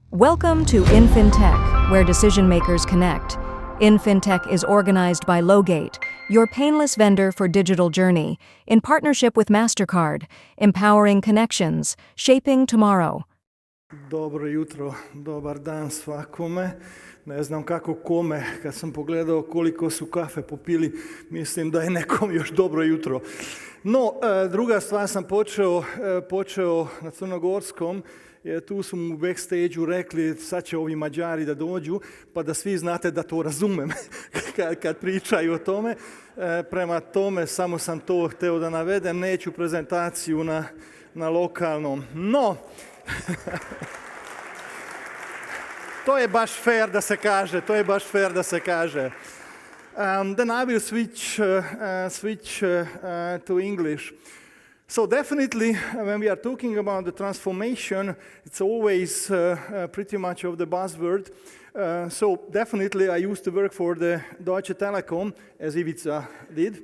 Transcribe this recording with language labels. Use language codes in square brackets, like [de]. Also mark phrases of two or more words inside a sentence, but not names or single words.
[en] Welcome to INFINTECH, where decision makers connect. INFINTECH is organized by Logate, your painless vendor for digital journey, in partnership with Mastercard, empowering connections, shaping tomorrow. [sr] Dobro jutro, dobar dan svakome. Ne znam kako kome, kad sam pogledao koliko su kafe popili, mislim da je nekom još dobro jutro. No, druga stvar sam počeo na crnogorskom, jer tu su mu u backstage-u rekli sad će ovi Mađari da dođu, pa da svi znate da to razumem kad pričaju o tome. Prema tome, samo sam to hteo da navedem, neću prezentaciju na lokalnom. No, to je baš fair da se kaže, [en] then I will switch to English. So definitely, when we are talking about the transformation, it's always pretty much of the buzzword. So definitely, I used to work for the Deutsche Telekom, as Ivica did.